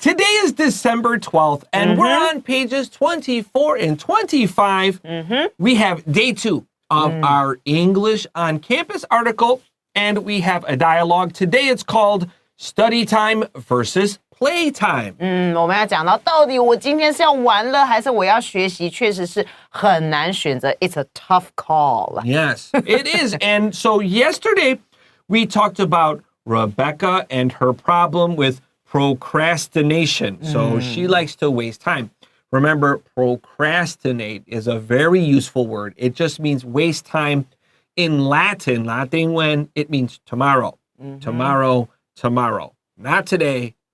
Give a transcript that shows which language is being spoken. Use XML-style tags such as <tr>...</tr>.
<en>Today is December 12th, and we're on pages 24 and 25. We have day 2 of our English on Campus article, and we have a dialogue. Today it's called Study Time versus Playtime.</en> <zh>我们要讲到底我今天是要玩乐还是我要学习，确实是很难选择。</zh> <en>It's a tough call. Yes, it is. And so yesterday we talked about Rebecca and her problem with procrastination. So she likes to waste time. Remember, procrastinate is a very useful word. It just means waste time in Latin. Latin when it means tomorrow. Tomorrow. Not today.</en>